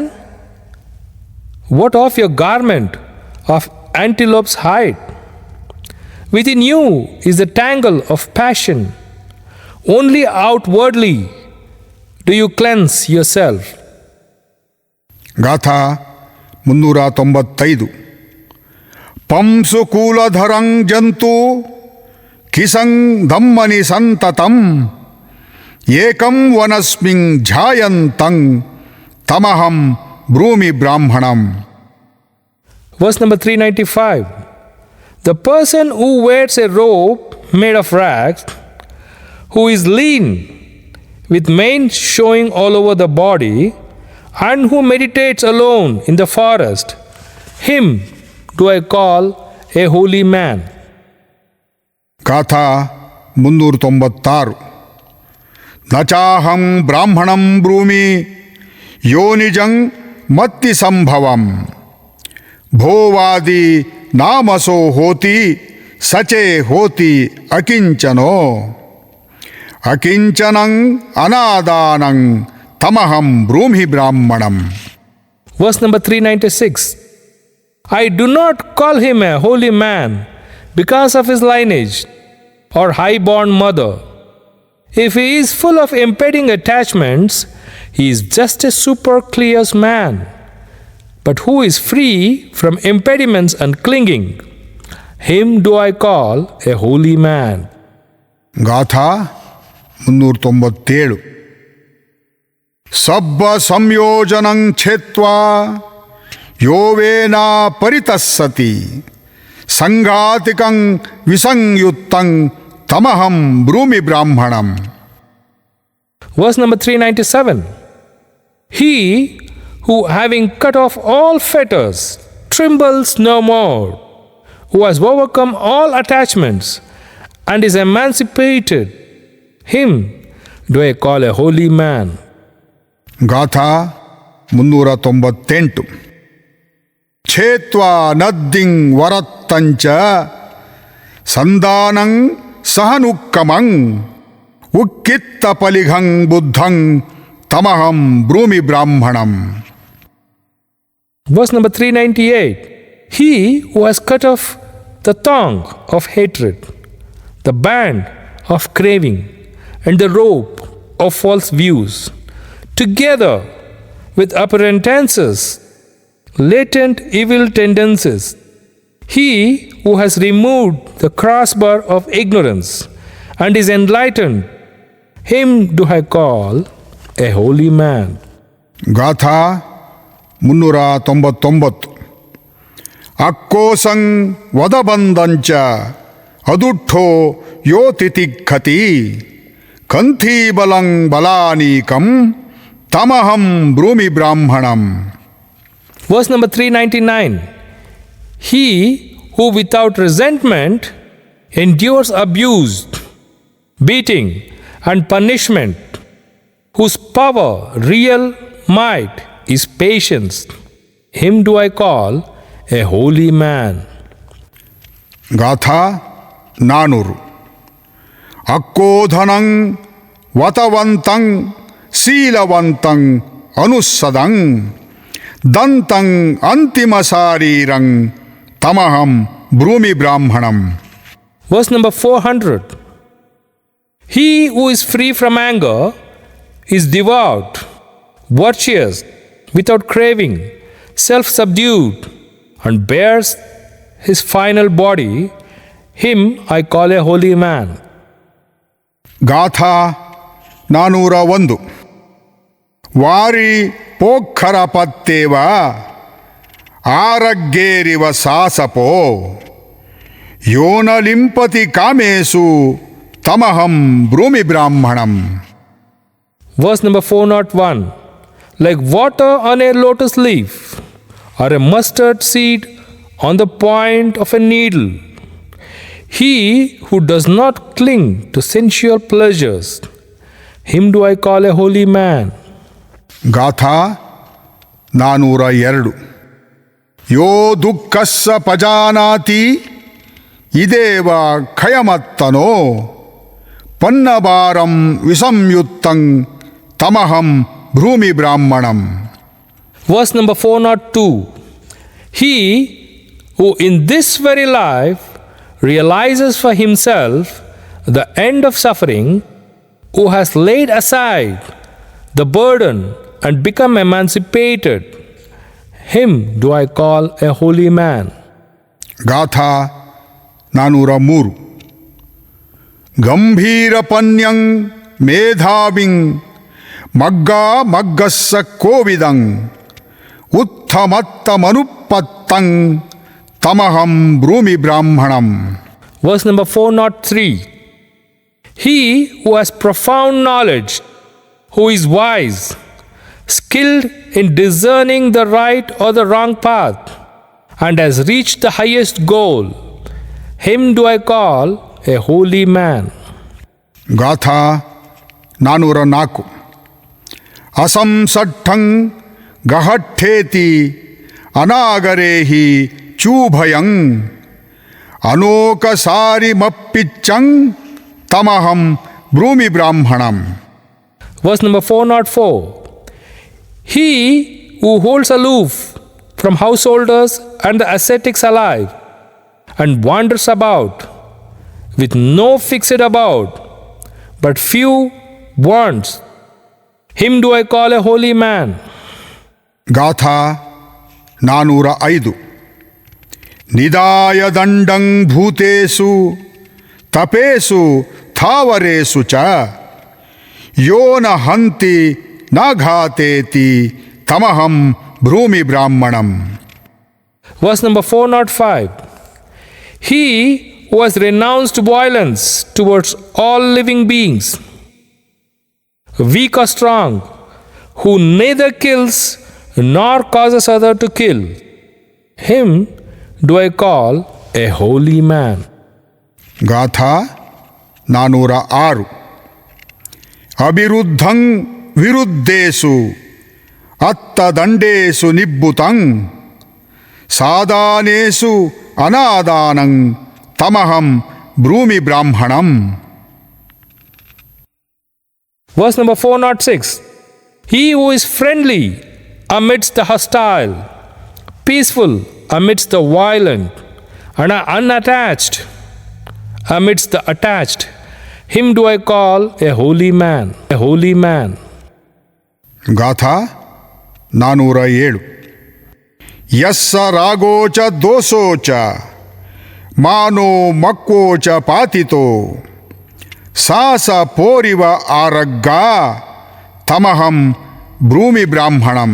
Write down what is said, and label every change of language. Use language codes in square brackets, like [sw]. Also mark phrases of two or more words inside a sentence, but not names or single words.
[en] What of your garment of antelope's hide? Within you is the tangle of passion. Only outwardly do you cleanse yourself. [pi] ಗಾಥಾ 395 ಪಂಸು ಕೂಲಧರಂ ಜಂತು ಕಿಸಂ ಧಮ್ಮನಿ ಸಂತತಂ ಏಕಂ ವನಸ್ಮಿಂ ಧ್ಯಾಯಂತಂ ತಮಹಂ ಬ್ರೂಮಿ ಬ್ರಾಹ್ಮಣಂ. [en] Verse number 395. The person who wears a robe made of rags, who is lean, with mane showing all over the body, and who meditates alone in the forest, him do I call a holy man. [pi] ಗಾಥಾ 396 ನಚಾಹಂ ಬ್ರಾಹ್ಮಣಂ ಬ್ರೂಮಿ ಯೋನಿಜಂ ಮತ್ತಿ ಸಂಭವಂ ಭೋವಾದಿ ನಾಮಸೋ ಹೋತಿ ಸಚೇ ಹೋತಿ ಅಕಿಂಚನೋ ಅಕಿಂಚನಂ ಅನಾದಾನಂ ತಮಹಂ ಬ್ರೂಮಿ ಬ್ರಾಹ್ಮಣಂ. [en] Verse number 396. I do not call him a holy man because of his lineage or high-born mother. If he is full of impeding attachments, he is just a supercilious man. But who is free from impediments and clinging, him do I call a holy man. [pi] ಗಾಥಾ 397 ಸಬ್ಬ ಸಂಯೋಜನಂ ಛೇತ್ವಾ ಯೋವೇನ ಪರಿತಸ್ಸತಿ ಸಂಘಾತಿಕಂ ವಿಸಂಯುಕ್ತಂ ತಮಹಂ ಬ್ರೂಮಿ ಬ್ರಾಹ್ಮಣಂ. [en] Verse number 397. He who, having cut off all fetters, trembles no more, who has overcome all attachments and is emancipated, him do I call a holy man. [pi] ಗಾಥಾ 398 ಛೇತ್ವಾ ನದ್ದಿಂ ವರತ್ತಂಚ ಸಂದಾನಂ ಸಹನುಕ್ಕಮಂ ಉಕ್ಕಿತ್ತ ಪಲಿಘಂ ಬುದ್ಧಂ ತಮಹಂ ಬ್ರೂಮಿ ಬ್ರಾಹ್ಮಣಂ. [en] Verse number 398. He who has cut off the thong of hatred, the band of craving, and the rope of false views, together with appearances, latent evil tendencies, he who has removed the crossbar of ignorance and is enlightened, him do I call a holy man. [pi] ಗಾಥಾ 399 ಅಕ್ಕೋಸಂ ವದಬಂದಂಚ ಅದುಠ್ಠೋ ಯೋ ತಿತಿಘ್ಖತಿ ಕಂಥೀಬಲಂ ಬಲಾನೀಕಂ ತಮಹಂ ಬ್ರೂಮಿ ಬ್ರಾಹ್ಮಣಂ. [en] Verse number 399. He who without resentment endures abuse, beating, and punishment, whose power, real might, is patience, him do I call a holy man. [pi] ಗಾಥಾ 400 ಅಕ್ಕೋಧನಂ ವತವಂತಂ ಶೀಲವಂತಂ ಅನುಸ್ಸದಂ ದಂತಂ ಅಂತಿಮ ಶಾರೀರಂ ತಮಹಂ ಬ್ರೂಮಿ ಬ್ರಾಹ್ಮಣಂ. [en] Verse number 400. He who is free from anger is devout, virtuous, without craving, self-subdued, and bears his final body, him I call a holy man. [pi] ಗಾಥಾ 401 ವಾರಿ ಪೋಖರ ಪತ್ತೇವ ಆರಗ್ಗೇರಿವ ಸಾಸಪೋ ಯೋನಲಿಂಪತಿ ಕಾಮೇಸು ತಮಹಂ ಬ್ರೂಮಿ ಬ್ರಾಹ್ಮಣಂ. [en] Verse number 401. Like water on a lotus leaf or a mustard seed on the point of a needle, he who does not cling to sensual pleasures, him do I call a holy man. [pi] ಗಾಥಾ 402 ಯೋ ದುಃಖಸ್ಸ ಪಜಾನಾತಿ ಇದೇವ ಖಯಮತ್ತನೋ ಪನ್ನಭಾರಂ ವಿಸಂಯುಕ್ತಂ ತಮಹಂ ಬ್ರೂಮಿ ಬ್ರಾಹ್ಮಣಂ. [en] Verse number 402. He who in this very life realizes for himself the end of suffering, who has laid aside the burden and become emancipated, him do I call a holy man. [pi] ಗಾಥಾ 403. ಗಂಭೀರಪನ್ಯಂ ಮೇಧಾವಿಂ ಮಗ್ಗಾ ಮಗ್ಗಸ್ಸ ಕೋವಿದಂ ಉತ್ತಮತ್ತಮನುಪತ್ತಂ ತಮಹಂ ಬ್ರೂಮಿ ಬ್ರಾಹ್ಮಣಂ. [en] Verse number 403. He who has profound knowledge, who is wise, skilled in discerning the right or the wrong path, and has reached the highest goal, him do I call a holy man. [pi] ಗಾಥಾ 404. ಅಸಂಸಟ್ಟಂ ಗಹಠೇತಿ ಅನಾಗರೇಹಿ ಚೂಭಯಂ ಅನೋಕಸಾರಿಮಪ್ಪಿಚ್ಚಂ ತಮಹಂ ಬ್ರೂಮಿ ಬ್ರಾಹ್ಮಣಂ. [en] Verse number 404. He who holds aloof from householders and the ascetics alive and wanders about with no fixed abode but few wants, him do I call a holy man. [pi] ಗಾಥಾ 405. ನಿದಾಯ ದಂಡಂ ಭೂತೇಷು ತಪೇಷು ಥಾವರೇಷು ಚ ಯೋ ನ ಹಂತಿ ನ ಘಾತೇತಿ ತಮಹಂ ಬ್ರೂಮಿ ಬ್ರಾಹ್ಮಣಂ. [en] Verse number 405. He who has renounced violence towards all living beings, weak or strong, who neither kills nor causes other to kill, him do I call a holy man. [pi] ಗಾಥಾ 406. ಅಭಿರುದ್ಧಂ ವಿರುದ್ಧೇಷು ಅತ್ತದಂಡೇಷು ನಿಬ್ಬುತಂ ಸಾದಾನೇಷು ಅನಾದಾನಂ ತಮಹಂ ಬ್ರೂಮಿ ಬ್ರಾಹ್ಮಣಂ. [en] Verse number 406. He who is friendly amidst the hostile, peaceful amidst the violent, and unattached amidst the attached, him do I call a holy man. A holy man. [pi] ಗಾಥಾ 407. ಯಸ್ಸ ರಾಗೋಚ ದೋಷೋಚ ಮಾನೋ ಮಕ್ಕೋಚ ಪಾತಿತೋ ಸಾಸ ಪೋರಿವ ಆರಗ್ಗ ತಮಹಂ ಬ್ರೂಮಿ ಬ್ರಾಹ್ಮಣಂ.